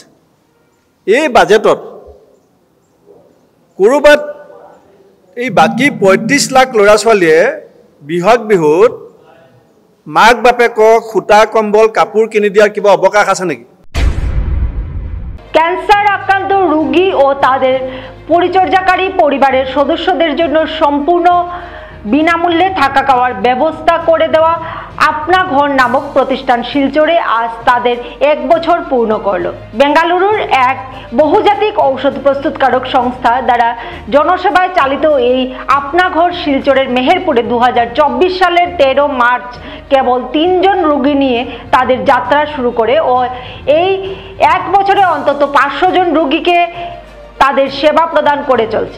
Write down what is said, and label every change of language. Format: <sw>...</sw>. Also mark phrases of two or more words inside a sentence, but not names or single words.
<as>এই বাজেটত ক'ৰবাত এই বাকী 35 লাখ ল'ৰা ছোৱালীয়ে বহাগ বিহুত মাক বাপেকক সূতা কম্বল কাপোৰ কিনি দিয়াৰ কিবা অৱকাশ আছে নেকি?</as> <bn>ক্যান্সার আক্রান্ত রোগী ও তাদের পরিচর্যাকারী পরিবারের সদস্যদের জন্য সম্পূর্ণ বিনামূল্যে থাকা খাওয়ার ব্যবস্থা করে দেওয়া আপনা ঘর নামক প্রতিষ্ঠান শিলচরে আজ তাদের 1 বছর পূর্ণ করল। বেঙ্গালুরুর এক বহুজাতিক ঔষধ প্রস্তুতকারক সংস্থা দ্বারা জনসেবায় চালিত এই আপনা ঘর শিলচরের মেহেরপুরে 2024 সালের 13 মার্চ কেবল 3 জন রোগী নিয়ে তাদের যাত্রা শুরু করে ও এই 1 বছরে অন্তত 500 জন রোগীকে তাদের সেবা প্রদান করে চলছে।</bn>